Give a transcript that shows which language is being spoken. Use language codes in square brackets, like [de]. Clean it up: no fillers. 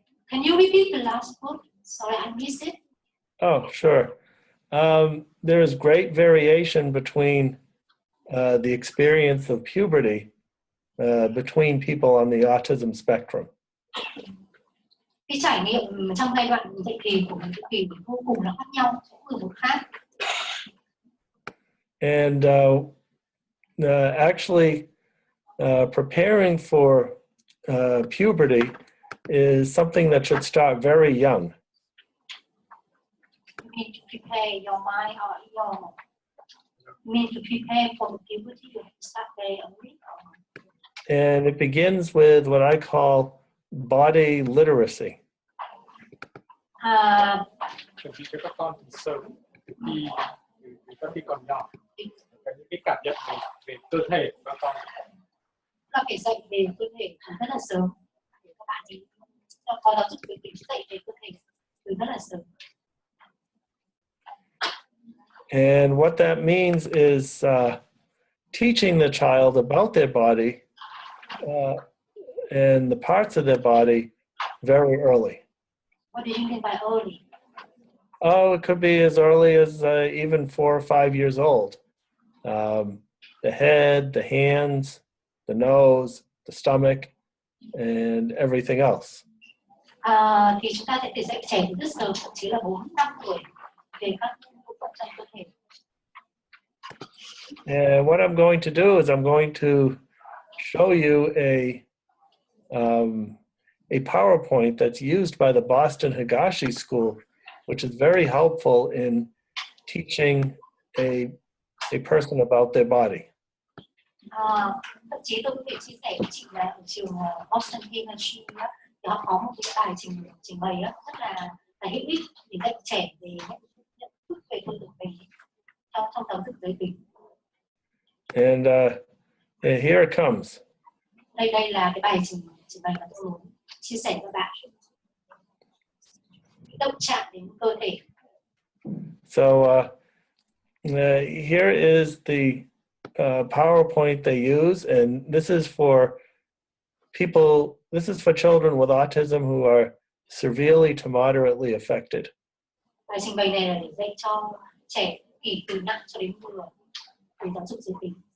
[en] can you repeat the last quote? Sorry, I missed it. Oh, sure. There is great variation between the experience of puberty between people on the autism spectrum. [vi] Cái trải nghiệm trong giai đoạn dậy thì của một kỳ vô cùng là khác nhau, từ một khác. [en] And actually, preparing for puberty is something that should start very young. You need to prepare your mind or you need to prepare for the puberty. You have to start very early. And it begins with what I call body literacy. [vi] Chuẩn bị cho các con từ sớm khi các khi còn nhỏ, có những cái cảm nhận về cơ thể của các con. Là phải dạy về cơ thể từ rất là sớm để các bạn ấy có giáo dục về việc dạy về cơ thể từ rất là sớm. [en] And what that means is teaching the child about their body and the parts of their body very early. What do you mean by early? Oh, it could be as early as even 4 or 5 years old. The head, the hands, the nose, the stomach, and everything else. [vi] Thì chúng ta sẽ phải dạy trẻ từ rất sớm, thậm chí là 4-5 tuổi về các bộ phận trong cơ thể. [en] And what I'm going to do is I'm going to show you a PowerPoint that's used by the Boston Higashi School, which is very helpful in teaching a person about their body. [vi] Thậm chí tôi có thể chia sẻ với chị là ở trường Boston Higashi thì họ có một cái bài trình bày rất là hữu ích để dạy trẻ về nhận thức về cơ thể mình trong giáo dục giới tính. [en] And here it comes. [vi] Đây là cái bài trình bày mà tôi muốn chia sẻ với các bạn. Động chạm đến cơ thể. [en] So here is the PowerPoint they use, and this is for people. This is for children with autism who are severely to moderately affected. [vi] Bài trình bày này là để dạy cho trẻ kỳ từ nặng cho đến vừa về giáo dục giới tính.